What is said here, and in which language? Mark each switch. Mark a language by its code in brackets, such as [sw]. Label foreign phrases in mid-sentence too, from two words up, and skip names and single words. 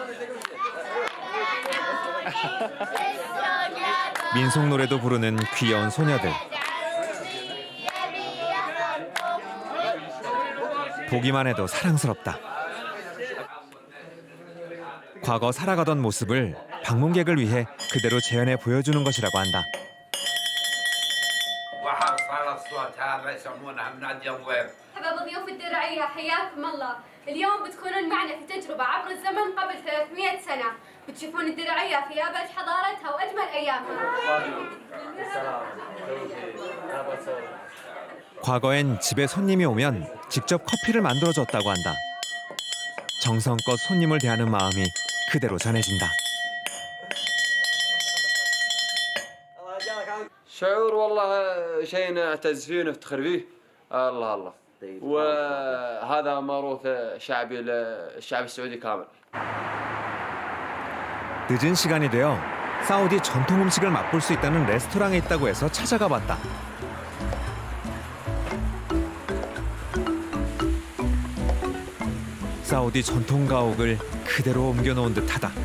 [ko] 민속 노래도 부르는 귀여운 소녀들. 보기만 해도 사랑스럽다. 과거 살아가던 모습을 방문객을 위해 그대로 재현해 보여주는 것이라고 한다. [ar] حباب ضيوف الدرعية حياكم الله. اليوم بتكونون معنا في تجربة عبر الزمن قبل 300 سنة. بتشوفون الدرعية في أبهى حضارتها وأجمل أيامها. [ko] 과거엔 집에 손님이 오면 직접 커피를 만들어줬다고 한다. 정성껏 손님을 대하는 마음이 그대로 전해진다. [ar] شعور والله شيء نعتز فيه ونفتخر فيه. الله الله. وهذا موروث شعبي الشعب السعودي كامل. [ko] 늦은 시간이 되어 사우디 전통 음식을 맛볼 수 있다는 레스토랑에 있다고 해서 찾아가 봤다. 사우디 전통 가옥을 그대로 옮겨놓은 듯하다.